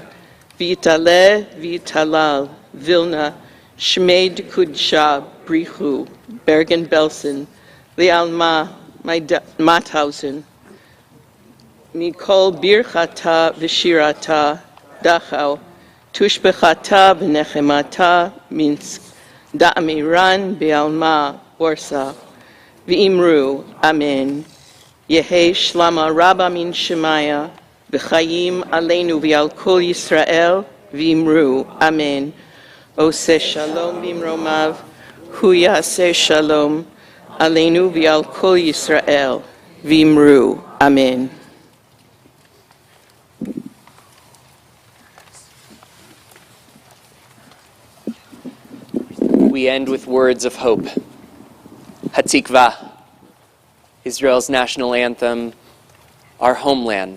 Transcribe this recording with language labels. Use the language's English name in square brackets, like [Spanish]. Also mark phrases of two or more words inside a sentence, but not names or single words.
[Aramaic] ויתעלה ויתהלל, Vilna, שמיה דקודשא, בריך הוא, Bergen-Belsen, Le'alma, Mauthausen, מכל ברכתא ושירתא, Dachau, תשבחתא ונחמתא, Minsk, דאמירן בעלמא, Warsaw, ואמרו, אמן. יהא שלמא רבא מן שמיא, [Hebrew] וחיים עלינו ועל כל ישראל, [Aramaic] ואמרו, אמן. [Hebrew] עושה שלום במרומיו, הוא יעשה שלום, עלינו ועל כל ישראל, ואמרו, אמן. [English] We end with words of hope. Hatikvah, Israel's national anthem, our homeland.